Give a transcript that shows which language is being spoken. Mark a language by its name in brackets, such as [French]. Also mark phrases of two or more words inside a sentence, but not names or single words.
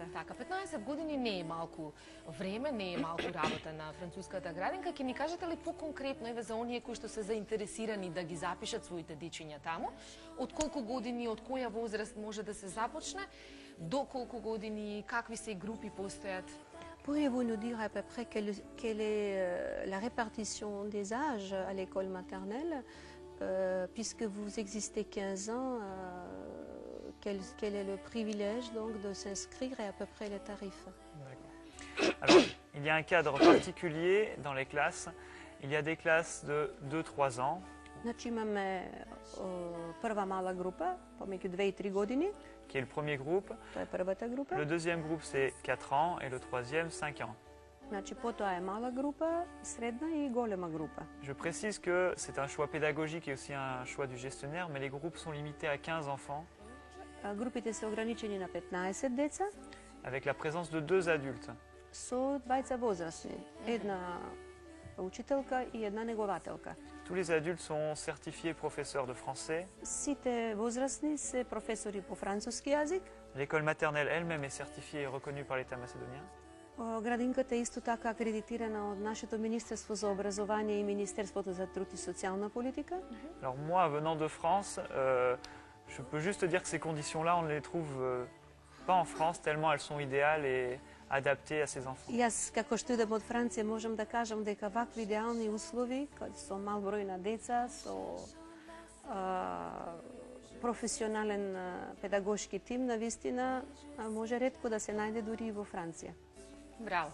[Macedonian] Така, 15 години не е малку време, не е малку работа на француската градинка. Ќе ни кажете ли поконкретно, еве за оние кои што се заинтересирани да ги запишат своите дечиња таму, од колку години, од која возраст може да се започне, до колку години, какви се групи постојат? [French] Pourriez-vous nous dire à peu près quelle est la répartition des âges à l'école maternelle, puisque vous existez 15 ans, quel est le privilège donc de s'inscrire et à peu près les tarifs? Alors, il y a un cadre particulier dans les classes. Il y a des classes de 2-3 ans. [Macedonian] Значи имаме прва мала група, помеѓу 2 и 3 години. [French] Qui est le premier groupe. [Macedonian] Тоа е првата група. [French] Le deuxième groupe, c'est 4 ans et le troisième, 5 ans. [Macedonian] Значи, потоа е мала група, средна и голема група. [French] Je précise que c'est un choix pédagogique et aussi un choix du gestionnaire, mais les groupes sont limités à 15 enfants. [Macedonian] Групите се ограничени на 15 деца. [French] Avec la présence de 2 adultes. [Macedonian] Со двајца возрастни, една учителка и една негователка. [French] Tous les adultes sont certifiés professeurs de français. [Macedonian] Сите возрастни се професори по француски јазик. [French] L'école maternelle elle-même est certifiée et reconnue par l'État macédonien. [Macedonian] Градинката е исто така акредитирана од нашето Министерство за образование и Министерството за труд и социјална политика. [French] Alors moi, venant de France, je peux juste dire que ces conditions-là, on ne les trouve pas en France, tellement elles sont idéales et adaptées à ces enfants. [Macedonian] Јас, како што идам од Франција, можам да кажам дека вакви идеални услови, со мал број на деца, со професионален педагошки тим, навистина може ретко да се најде дури и во Франција. Браво.